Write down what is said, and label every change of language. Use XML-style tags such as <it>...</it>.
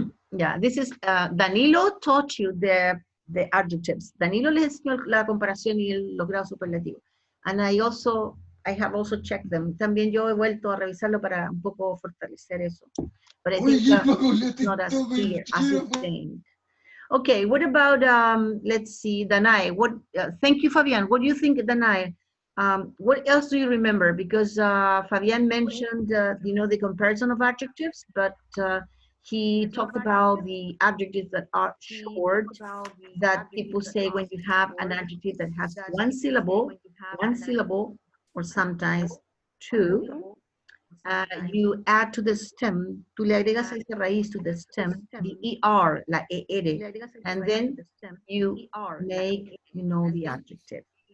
<en>Yeah, this is Danilo taught you the adjectives.</en> <es>Danilo les enseñó la comparación y los grados superlativos.</es> <en>And I have also checked them.</en> <es>También yo he vuelto a revisarlo para un poco fortalecer eso.</es> <en>But I think it's not as clear as you think. Okay, what about, let's see, Danai. Thank you, Fabian. What do you think, Danai? What else do you remember? Because Fabian mentioned, the comparison of adjectives, but he talked about the adjectives that are short, that people say when you have an adjective that has one syllable, or sometimes two, you add to the stem,</en> <es>tú le agregas esa raíz</es> <en>to the stem, the ER, la ER, and then you make, the adjective.</en>